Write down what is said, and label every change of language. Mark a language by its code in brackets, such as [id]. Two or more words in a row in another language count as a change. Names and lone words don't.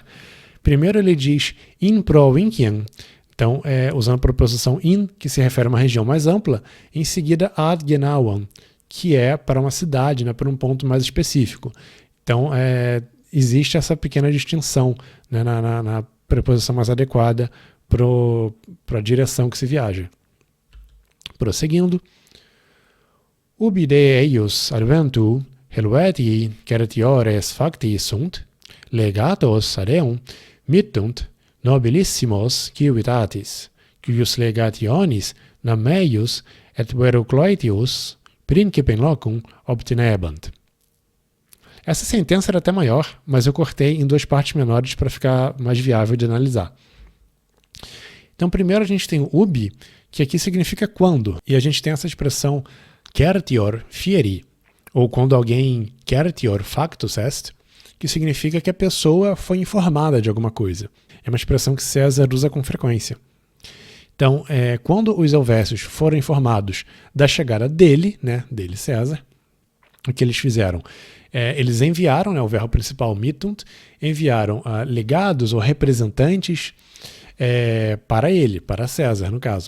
[pt] Primeiro ele diz [la] in provinciam, [pt] então usando a preposição in, que se refere a uma região mais ampla, em seguida [la] ad Genauam, [pt] que é para uma cidade, né, para um ponto mais específico. Então existe essa pequena distinção, né, na preposição mais adequada para a direção que se viaja. Prosseguindo. [la] Ubi de eius adventu helveti certiores facti sunt, legatos ad eum mittunt nobilissimos civitatis, cuius legationis nam meius et verocloetius principem locum obtenebant. [pt] Essa sentença era até maior, mas eu cortei em duas partes menores para ficar mais viável de analisar. Então, primeiro a gente tem o ubi, que aqui significa quando, e a gente tem essa expressão [la] certior fieri, [pt] ou quando alguém [la] certior factus est, [pt] que significa que a pessoa foi informada de alguma coisa. É uma expressão que César usa com frequência. Então, quando os helvécios foram informados da chegada dele, né, dele César, o que eles fizeram? Eles enviaram, né, o verbo principal mittunt, enviaram legados ou representantes para ele, para César, no caso.